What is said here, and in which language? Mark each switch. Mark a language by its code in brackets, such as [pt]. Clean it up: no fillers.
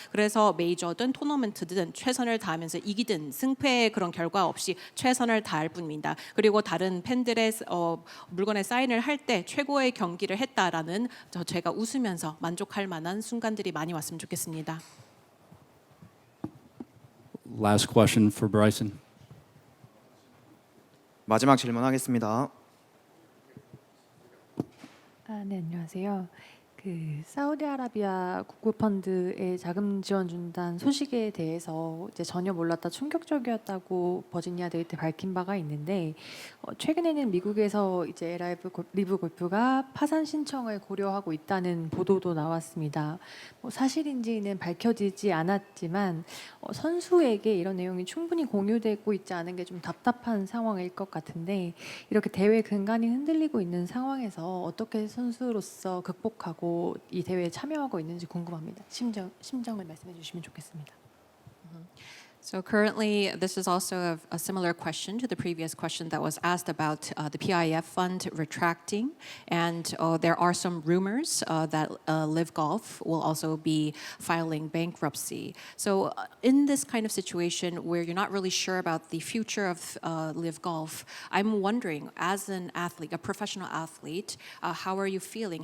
[ko] 그래서 메이저든 토너먼트든 최선을 다하면서 이기든 승패의 그런 결과 없이 최선을 다할 뿐입니다. 그리고 다른 팬들의 물건에 사인을 할 때 최고의 경기를 했다라는 제가 웃으면서 만족할 만한 순간들이 많이 왔으면 좋겠습니다. [en] Last question for Bryson. [ko] 마지막 질문하겠습니다. 네, 안녕하세요. 사우디아라비아 국부펀드에 자금 지원 준다는 소식에 대해서 이제 전혀 몰랐다 충격적이었다고 버지니아 데이트 밝힌 바가 있는데 최근에는 미국에서 이제 리브 골프가 파산 신청을 고려하고 있다는 보도도 나왔습니다. 사실인지는 밝혀지지 않았지만 선수에게 이런 내용이 충분히 공유되고 있지 않은 게 좀 답답한 상황일 것 같은데 이렇게 대회 근간이 흔들리고 있는 상황에서 어떻게 선수로서 극복하고 이 대회에 참여하고 있는지 궁금합니다. 심정을 말씀해 주시면 좋겠습니다. [en] So currently, this is also a similar question to the previous question that was asked about the PIF fund retracting, and there are some rumors that LIV Golf will also be filing bankruptcy. So in this kind of situation where you're not really sure about the future of LIV Golf, I'm wondering, as an athlete, a professional athlete, how are you feeling?